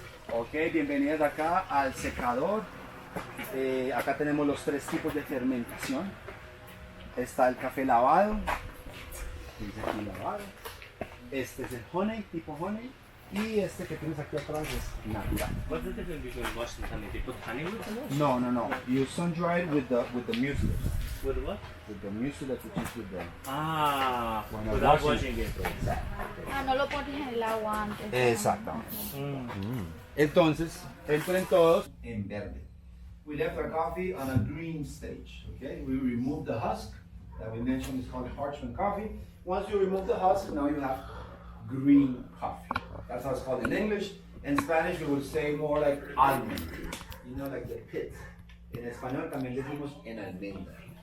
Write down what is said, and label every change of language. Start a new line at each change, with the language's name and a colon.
Spanish: Ok, bienvenidas acá al secador. Acá tenemos los 3 tipos de fermentación. Está el café lavado. Dice aquí lavado. Este es el honey, tipo honey. Y este que tienes aquí atrás es natural.
English: What's the difference between lush and honey? They put honey with the lush? No. You sun dry it with the mucilage. With what? With the mucilage which is with the. Ah,
Spanish: Bueno,
English: without washing. washing it.
Spanish: Ah, no lo pones en el agua antes. Exactamente. Entonces, entren todos en verde.
English: We left our coffee on a green stage. Okay, we removed the husk that we mentioned is called parchment coffee. Once you remove the husk, now you have green coffee. That's how it's called in English. In Spanish, we would say more like almond. You know, like the pit.
Spanish: En español también decimos en almendra.